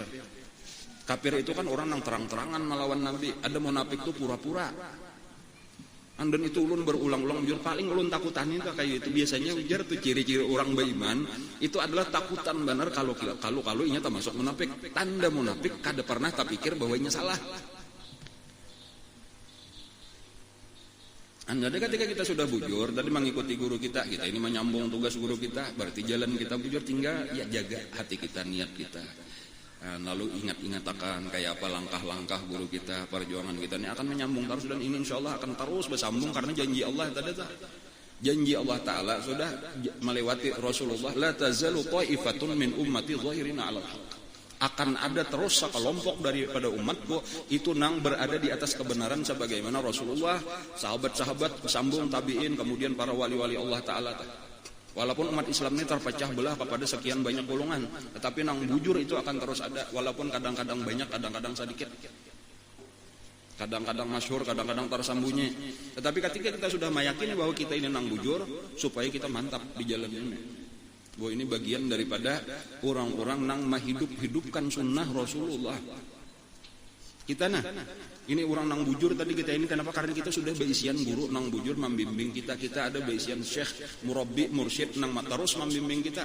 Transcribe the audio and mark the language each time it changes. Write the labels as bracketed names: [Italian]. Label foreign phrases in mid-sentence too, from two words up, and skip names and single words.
[Indonesian] Kafir itu kan orang yang terang-terangan melawan Nabi. [Banjar] Ada munafik itu pura-pura. Dan itu ulun berulang-ulang jujur paling ulun takutan itu kayak itu biasanya ujar tuh ciri-ciri orang beriman itu adalah takutan benar kalau inya termasuk munafik. Tanda munafik kada pernah tak pikir bahwa inya salah. [Indonesian] Jadi ketika kita sudah bujur tadi mengikuti guru kita ini menyambung tugas guru kita berarti jalan kita bujur tinggal ya jaga hati kita niat kita. Lalu ingat-ingat akan kayak apa langkah-langkah guru kita, perjuangan kita ini akan menyambung terus dan ini [Arabic] insya Allah [Indonesian] akan terus bersambung karena janji Allah tadi janji [Arabic] Allah Ta'ala [Indonesian] sudah melewati Rasulullah [Arabic] la tazalu ta'ifatun min ummati zahirina 'alal haqq. [Indonesian] Akan ada terus sekelompok daripada umatku itu nang berada di atas kebenaran sebagaimana Rasulullah, sahabat-sahabat, sambung tabi'in, kemudian para wali-wali [Arabic] Allah Ta'ala. [Indonesian] Walaupun umat Islam ini terpecah belah kepada sekian banyak golongan, tetapi nang bujur itu akan terus ada, walaupun kadang-kadang banyak, kadang-kadang sedikit, kadang-kadang masyhur, kadang-kadang tersembunyi. Tetapi ketika kita sudah meyakini bahwa kita ini nang bujur, supaya kita mantap di jalan ini, bahwa ini bagian daripada orang-orang nang menghidup-hidupkan sunnah Rasulullah. Kita ini orang nang bujur tadi kita ini kenapa? Karena kita sudah beisian guru nang bujur membimbing kita ada beisian syekh, murabbi, mursyid nang terus membimbing kita.